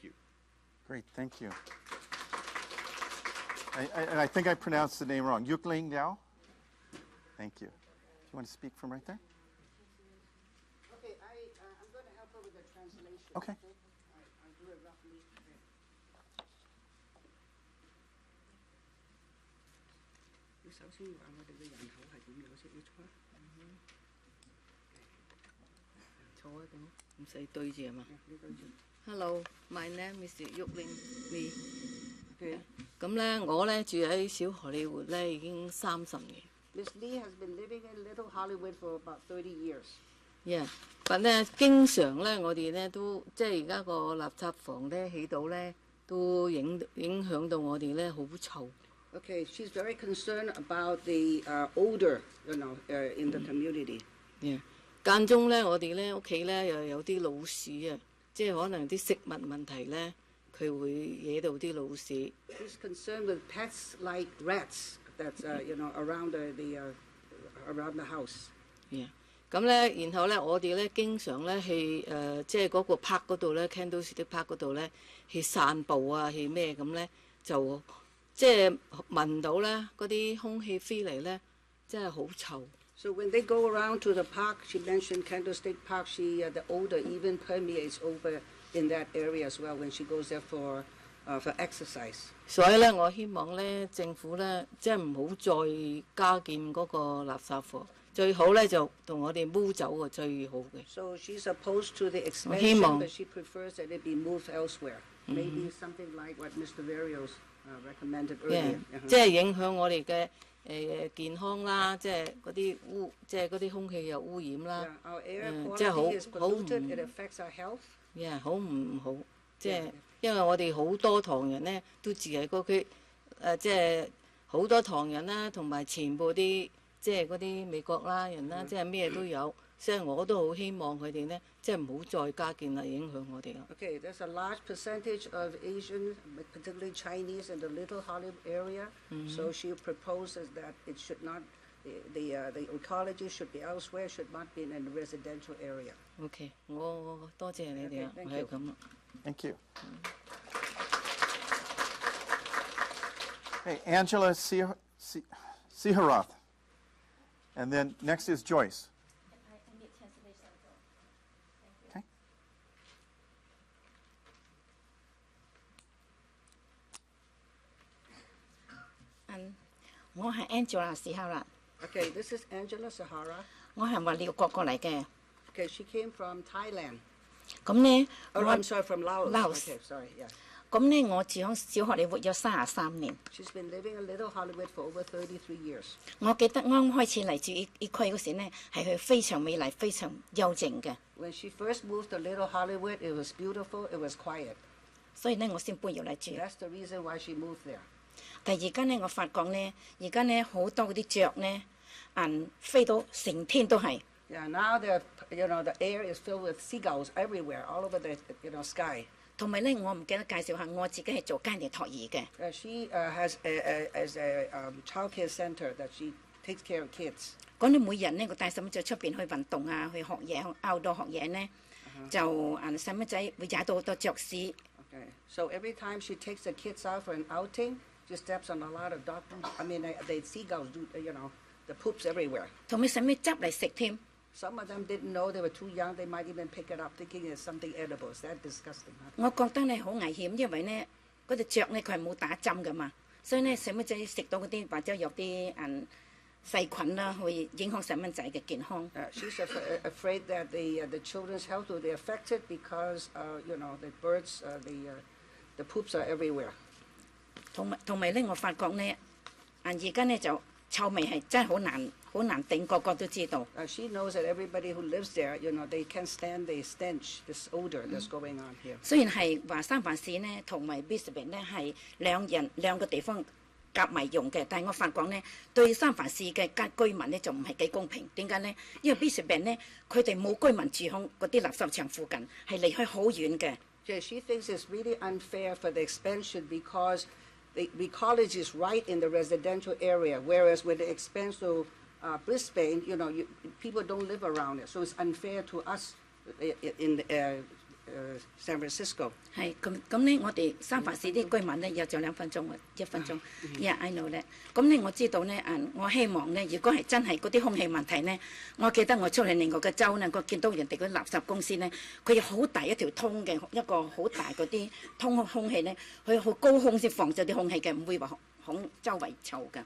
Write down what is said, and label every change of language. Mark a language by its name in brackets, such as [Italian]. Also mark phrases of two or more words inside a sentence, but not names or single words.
[English] Thank you. Great, thank you. And I think I pronounced the name wrong. Yukling Liao? Thank you. Do you want to speak from right there? Okay, I'm going to help her with the translation. Okay. I'll do it roughly. Okay. [Cantonese] 你首先話我哋嘅人口係點樣先？你坐啊。坐啊，咁唔使對住啊嘛。你對住。 [English] Hello, my name is Yukling Lee。Okay. [Cantonese] 咁咧，我咧住喺小荷里活咧已經30 年。 [English] Miss Lee has been living in Little Hollywood for about 30 years. Yeah， [Cantonese] 但咧經常咧，我哋咧都即係而家個垃圾房咧起到咧，都影響到我哋咧好臭。 [English] Okay, she's very concerned about the odor, in the community. Yeah， [Cantonese] 間中咧，我哋咧屋企咧又有啲老鼠啊，即係可能啲食物問題咧，佢會惹到啲老鼠。 [English] She's concerned with pets like rats that's around around the house. Yeah， [Cantonese] 咁咧，然後咧，我哋咧經常咧去即係嗰個 park 嗰度咧 ，Candlestick Park 嗰度咧去散步啊，去咩咁咧就。即係聞到咧嗰啲空氣飛嚟咧，真係好臭。 [English] So when they go around to the park, she mentioned Candlestick Park. The odor even permeates over in that area as well when she goes there for exercise. [Cantonese] 所以咧，我希望咧政府咧即係唔好再加建嗰個垃圾房，最好咧就同我哋搬走個最好嘅。 [English] So she's opposed to the expansion, but she prefers that it be moved elsewhere. Maybe something like what Mr. Varios recommended earlier. [Cantonese] 即係影響我哋嘅健康啦，即係嗰啲空氣又污染啦，即係好唔好唔好，即係因為我哋好多唐人咧都住喺嗰區，即係好多唐人啦，同埋全部啲即係嗰啲美國啦人啦，即係咩都有。所以我都好希望佢哋咧，即係唔好再加建啦，影響我哋啦。 [English] Okay, there's a large percentage of Asian, particularly Chinese, in the Little Hollywood area. So she proposes that it should not, the ecology should be elsewhere, should not be in a residential area. [Cantonese] Okay, 我多謝你哋啊，係咁啊。 [English] Thank you. Hey, Angela Siharath. And then next is Joyce. Okay. [Cantonese] 我係 Angela Sihara。 [English] Okay, this is Angela Sihara. [Cantonese] 我係話寮國過嚟嘅。 [English] Okay, she came from Thailand. [Cantonese] 咁呢 [English] I'm sorry, from Laos. Laos. Okay, sorry, yeah. [Cantonese] 咁呢，我住喺小荷里活有33年。 [English] She's been living in Little Hollywood for over 33 years. [Cantonese] 我記得啱開始嚟住呢區嗰時呢，係佢非常美麗、非常幽靜嘅。 [English] When she first moved to Little Hollywood, it was beautiful, it was quiet. [Cantonese] 所以呢，我先搬入嚟住。 [English] That's the reason why she moved there. [Cantonese] 但係而家呢，我發覺呢，而家呢好多嗰啲雀呢，飛到成天都係。 [English] Yeah, now the air is filled with seagulls everywhere, all over the sky. [Cantonese] 同埋咧，我唔記得介紹下，我自己係做家庭托兒嘅。 [English] She has a child care center that she takes care of kids. [Cantonese] 咁你每日呢，我帶細蚊仔出邊去運動啊，去學嘢，去 outdoor 學嘢呢，就細蚊仔會踩到好多雀屎。 [English] Okay, so every time she takes the kids out for an outing, she steps on a lot of the seagulls do, the poops everywhere. [Cantonese] 同埋細蚊執嚟食添。 [English] Some of them didn't know they were too young. They might even pick it up, thinking it's something edible. Is that disgusting? [Cantonese] 我覺得呢好危險，因為呢嗰隻雀呢佢係冇打針噶嘛，所以呢細蚊仔食到嗰啲或者有啲細菌啦，會影響細蚊仔嘅健康。 [English] She's afraid that the children's health will be affected because the birds, the poops are everywhere. [Cantonese] 同埋呢，我發覺呢，而家呢就臭味係真係好難頂，個個都知道。 [English] She knows that everybody who lives there, they can't stand the stench, this odor that's going on here. [Cantonese] 雖然係話三藩市呢同埋 Brisbane 呢係兩個地方夾埋用嘅，但係我發覺呢對三藩市嘅居民呢就唔係幾公平。點解呢？因為 Brisbane 呢佢哋冇居民住響嗰啲垃圾場附近，係離開好遠嘅。 [English] Yeah, she thinks it's really unfair for the expansion because the Recology is right in the residential area, whereas when it expands to Brisbane, people don't live around it, so it's unfair to us San Francisco. [Cantonese] 係咁咧，我哋三藩市啲居民咧有就2分鐘啊，1分鐘。 [English] Yeah，I know [Cantonese] 咧。咁咧我知道咧，我希望咧，如果係真係嗰啲空氣問題咧，我記得我出去另外嘅州咧，我見到人哋嗰啲垃圾公司咧，佢有好大一條通嘅一個好大嗰啲通空氣咧，佢好高空先放咗啲空氣嘅，唔會話周圍臭㗎。